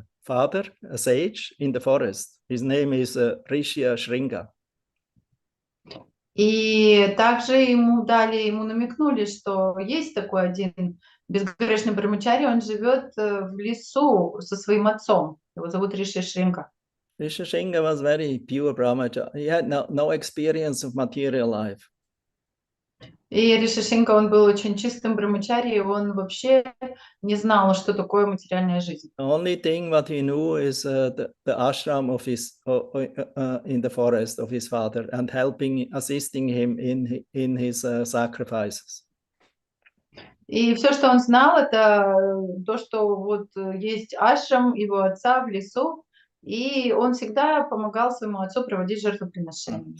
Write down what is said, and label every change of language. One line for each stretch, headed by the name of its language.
English: father, a sage in the forest. His name is Rishi Shringa.
Russian: И также ему намекнули, что есть такой один безгрешный брамачари, он живет в лесу со своим отцом. Его зовут Риши Шринга.
English: Rishi Shringa was very pure brahmachari. He had no experience of material life.
Russian: И Риши Шринга, он был очень чистым брамачари, и он вообще не знал, что такое материальная жизнь.
English: The only thing what he knew is the ashram of his in the forest of his father, and assisting him in his sacrifices.
Russian: И все, что он знал, это то, что вот есть ашрам его отца в лесу, и он всегда помогал своему отцу проводить жертвоприношения.